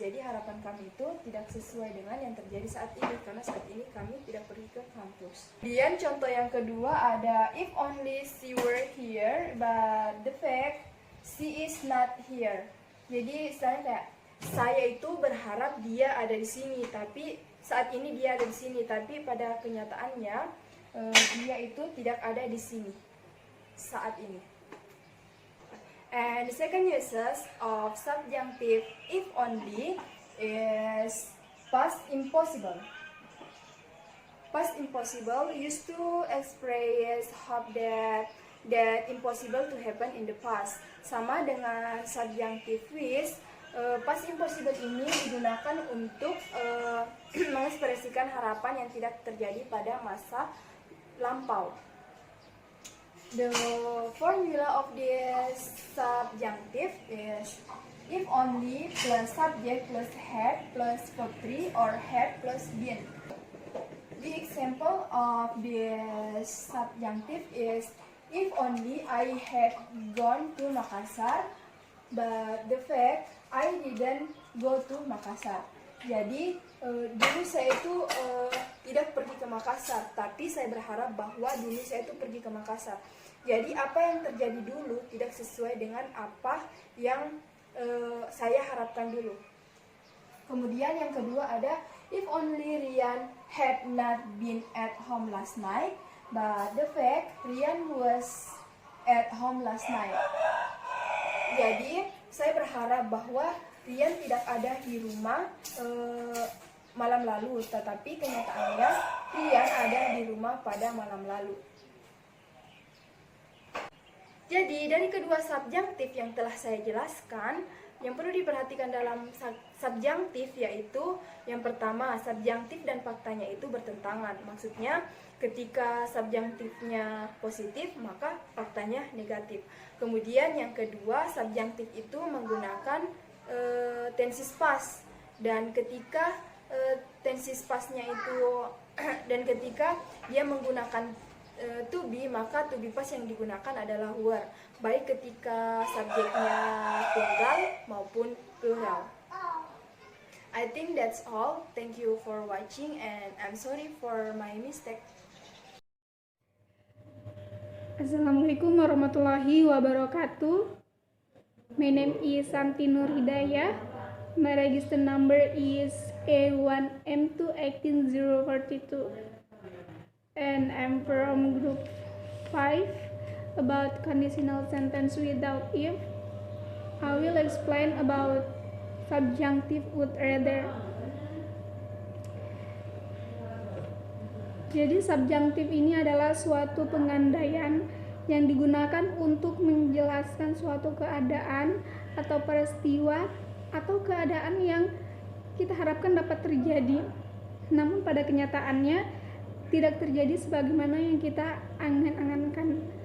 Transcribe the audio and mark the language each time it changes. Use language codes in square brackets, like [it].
[id] Jadi harapan kami itu tidak sesuai dengan yang terjadi saat ini, karena saat ini kami tidak pergi ke kampus. Kemudian contoh yang kedua ada [en] if only she were here, but the fact she is not here. [id] Jadi istilahnya kayak saya itu berharap dia ada di sini, tapi saat ini dia ada di sini, tapi pada kenyataannya dia itu tidak ada di sini saat ini. [en] And the second uses of subjunctive if only is past impossible. Past impossible used to express hope that impossible to happen in the past. [id] Sama dengan subjunctive wish, past impossible ini digunakan untuk mengekspresikan harapan yang tidak terjadi pada masa lampau. [en] The formula of this subjunctive is if only plus subject plus had plus verb 3 or had plus been. The example of this subjunctive is if only I had gone to Makassar, but the fact I didn't go to Makassar. [id] Jadi dulu saya itu tidak pergi ke Makassar, tapi saya berharap bahwa dulu saya itu pergi ke Makassar. Jadi apa yang terjadi dulu tidak sesuai dengan apa yang saya harapkan dulu. Kemudian yang kedua ada, [en] if only Rian had not been at home last night, but the fact Rian was at home last night. [id] Jadi saya berharap bahwa Rian tidak ada di rumah malam lalu, tetapi kenyataannya Rian ada di rumah pada malam lalu. Jadi dari kedua subjunktif yang telah saya jelaskan, yang perlu diperhatikan dalam subjunktif yaitu yang pertama, subjunktif dan faktanya itu bertentangan. Maksudnya ketika subjunktifnya positif maka faktanya negatif. Kemudian yang kedua, subjunktif itu menggunakan tensis pas, dan ketika tensis pasnya itu dan ketika dia menggunakan to be, maka to be past yang digunakan adalah were, baik ketika subjeknya tunggal maupun plural. [en] I think that's all. Thank you for watching and I'm sorry for my mistake. [ar] Assalamualaikum warahmatullahi wabarakatuh. [en] My name is Santi Nur Hidayah. My register number is A1M2 18042. And I'm from group 5 about conditional sentence without if. I will explain about subjunctive would rather. [id] Jadi subjunctif ini adalah suatu pengandaian yang digunakan untuk menjelaskan suatu keadaan atau peristiwa atau keadaan yang kita harapkan dapat terjadi, namun pada kenyataannya tidak terjadi sebagaimana yang kita angan-angankan.